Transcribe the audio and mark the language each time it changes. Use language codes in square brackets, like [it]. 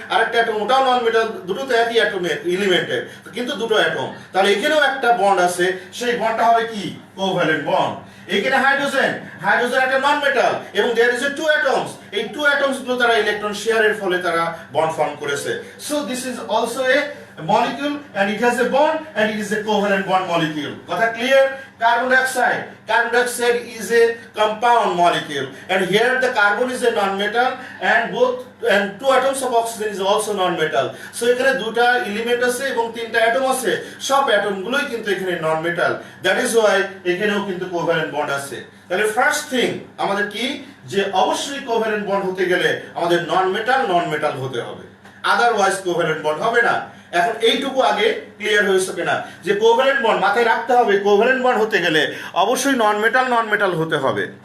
[bn] আরেকটা অ্যাটম ওটাও নন মেটাল, দুটো তো একই অ্যাটমের এলিমেন্টের, কিন্তু দুটো অ্যাটম। তাহলে এখানেও একটা বন্ড আছে, সেই বন্ডটা হবে কি? Covalent bond. এখানে হাইড্রোজেন, হাইড্রোজেন একটা নন মেটাল এবং there is a two atoms. এই টু অ্যাটমস গুলো তারা ইলেকট্রন শেয়ারের ফলে তারা বন্ড ফর্ম করেছে। [en] So this is also a molecule and it has a bond and it is a covalent bond molecule. Got that clear? Carbon dioxide is a compound molecule and here the carbon is a non-metal and two atoms of oxygen is also non-metal. [bn] So এখানে দুটো element আছে এবং তিনটা atom আছে, সব atom গুলোই কিন্তু এখানে non-metal. [en] That is why [bn] এখানেও কিন্তু covalent bond আছে। তাহলে ফার্স্ট থিং আমাদের কি? যে অবশ্যই covalent bond হতে গেলে আমাদের non-metal হতে হবে, আদারওয়াইজ covalent bond হবে না। এখন এইটুকু আগে ক্লিয়ার হয়েছে কিনা যে কোভ্যালেন্ট বন্ড মাথায় রাখতে হবে, কোভ্যালেন্ট বন্ড হতে গেলে অবশ্যই নন মেটাল হতে হবে।